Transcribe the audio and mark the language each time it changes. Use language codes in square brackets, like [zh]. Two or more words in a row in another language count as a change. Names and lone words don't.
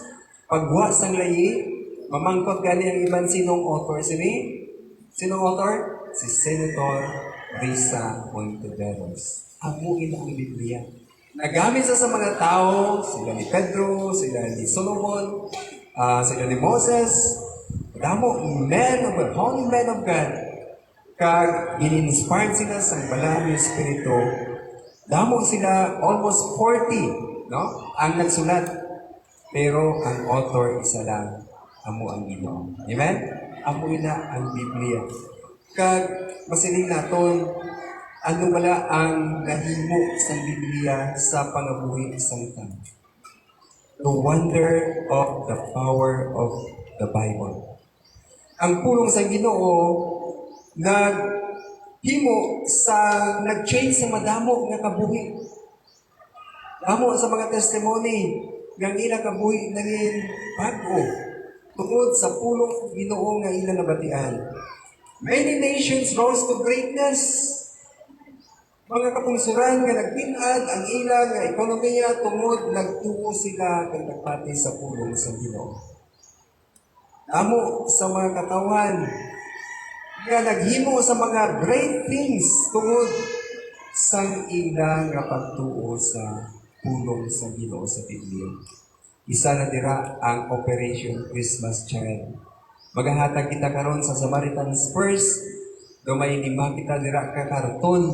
[hil] Pagwa sang layi, mamangkot gani ang iban sinong author. Sinong author? Si Senator Risa Hontiveros. Amo ina ang Biblia. Nagamit sa mga tao, sila ni Pedro, sila ni Solomon, sila ni Moses, damo [en] holy men of God. [hil] Kag in-inspired sila sa banal ng Espiritu, damo sila almost 40, no? Ang nagsulat. Pero ang author isa lang, amo ang Ginoo. Amen? Amo ina ang Biblia. Kag masiling naton, ano wala ang nahimo sa Biblia sa pangabuhi isang tao? [en] The wonder of the power of the Bible. [hil] Ang pulong sa Ginoo nag-change sa madamo nga kabuhi. Damo sa mga testimony ng ilang kabuhi naging bago tungod sa pulong sa Ginoo nga ilang nabatian. [en] Many nations rose to greatness. [hil] Mga kapungsuran nga nagpinad ang ilang nga ekonomiya tungod nagtuo sila kag nagpati sa pulong sa Ginoo. Amo sa mga katawan nga naghimo sa mga [en] great things [hil] tungod sang ilang nga pagtuo sa pulong sa Ginoo sa Biblia. Isa na dira ang Operation Christmas Child. Maghahatag kita karon sa Samaritan's Purse, gamay ni makita dira ka karton.